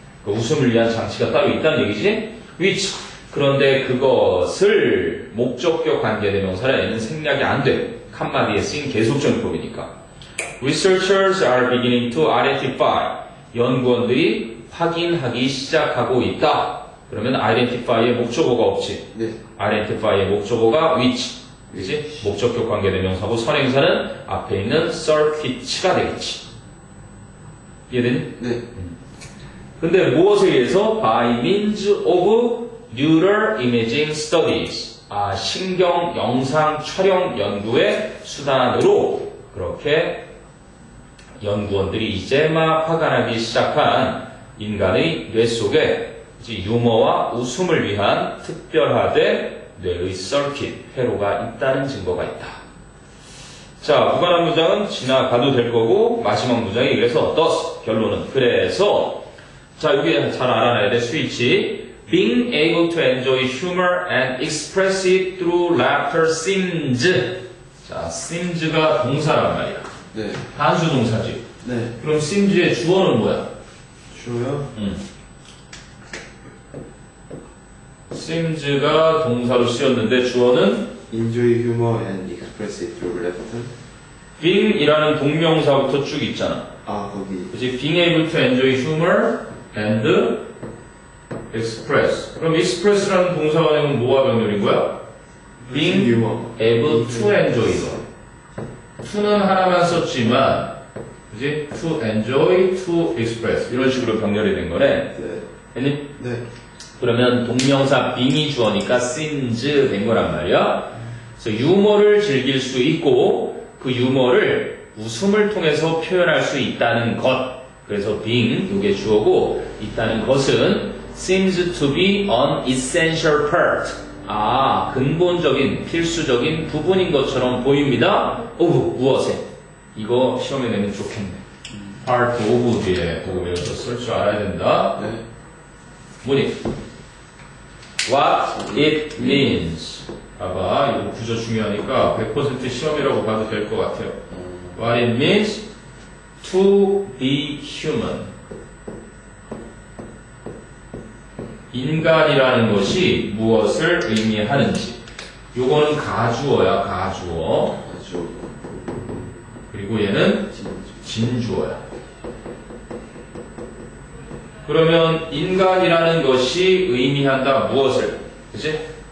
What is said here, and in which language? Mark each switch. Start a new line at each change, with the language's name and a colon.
Korean: 그 웃음을 위한 장치가 따로 있다는 얘기지. which 그런데 그것을 목적격 관계대명사에는 생략이 안 돼. 칸마디에 쓰인 계속적용법이니까.
English: Researchers are beginning to identify.
Korean: 연구원들이 확인하기 시작하고 있다. 그러면 identify의 목적어가 없지. 네. identify의 목적어가 which. 그지? 목적격 관계대명사고 선행사는 앞에 있는 circuit가 되겠지. 이해되니? 네. 근데 무엇에 의해서?
English: By means of neural imaging studies.
Korean: 신경 영상 촬영 연구의 수단으로 그렇게 연구원들이 이제 막 확안하기 시작한 인간의 뇌 속에 유머와 웃음을 위한 특별하되 뇌의 서킷, 회로가 있다는 증거가 있다. 자, 무관한 문장은 지나가도 될 거고 마지막 문장이 그래서 thus 결론은 그래서 자, 여기 잘 알아놔야 돼. 스위치.
English: Being able to enjoy humor and express it through laughter seems.
Korean: 자, seems가 동사란 말이야. 네. 단수 동사지. 네. 그럼 seems의 주어는 뭐야? 주요? seems가 동사로 쓰였는데 주어는
English: Enjoy humor and express it through laughter.
Korean: being이라는 동명사부터 쭉 있잖아. 아, 거기. 그치?
English: being able to enjoy humor and express.
Korean: 그럼 express라는 동사가 되면 뭐가 병렬인 거야?
English: being humor. able to enjoy.
Korean: to는 하나만 썼지만, 그지?
English: to enjoy, to express.
Korean: 이런 식으로 병렬이 된 거네. 네. 됐니? 네. 그러면 동명사 being이 주어니까 seems 된 거란 말이야. 그래서 유머를 즐길 수 있고, 그 유머를 웃음을 통해서 표현할 수 있다는 것. 그래서 being, 이게 주어고, 있다는 것은
English: seems to be an essential part.
Korean: 아, 근본적인, 필수적인 부분인 것처럼 보입니다. of, 무엇에? 이거 시험에 내면 좋겠네. part of 뒤에 보고 외워서 쓸 줄 알아야 된다. 네. 뭐니?
English: What it means.
Korean: 봐봐, 이거 구조 중요하니까 100% 시험이라고 봐도 될 것 같아요.
English: What it means to be human.
Korean: 인간이라는 것이 무엇을 의미하는지. 요거는 가주어야, 가주어. 아주. 그리고 얘는 진주어야. 그러면 인간이라는 것이 의미한다 무엇을? 그치?